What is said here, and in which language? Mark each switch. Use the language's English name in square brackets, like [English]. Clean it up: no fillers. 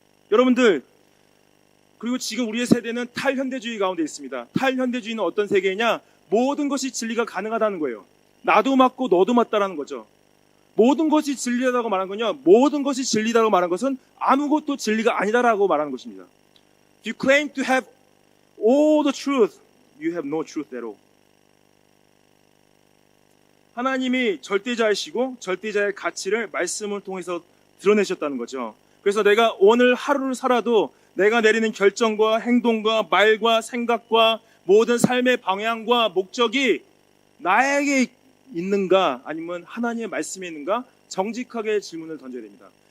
[Korean] 여러분들, 그리고 지금 우리의 세대는 탈현대주의 가운데 있습니다. 탈현대주의는 어떤 세계냐? 모든 것이 진리가 가능하다는 거예요. 나도 맞고 너도 맞다라는 거죠. 모든 것이 진리다라고 말한 건요, 모든 것이 진리다라고 말한 것은 아무것도 진리가 아니다라고 말하는 것입니다. [English] If you claim to have all the truth, you have no truth at all. [Korean] 하나님이 절대자이시고 절대자의 가치를 말씀을 통해서 드러내셨다는 거죠. 그래서 내가 오늘 하루를 살아도 내가 내리는 결정과 행동과 말과 생각과 모든 삶의 방향과 목적이 나에게 있는가 아니면 하나님의 말씀에 있는가 정직하게 질문을 던져야 됩니다.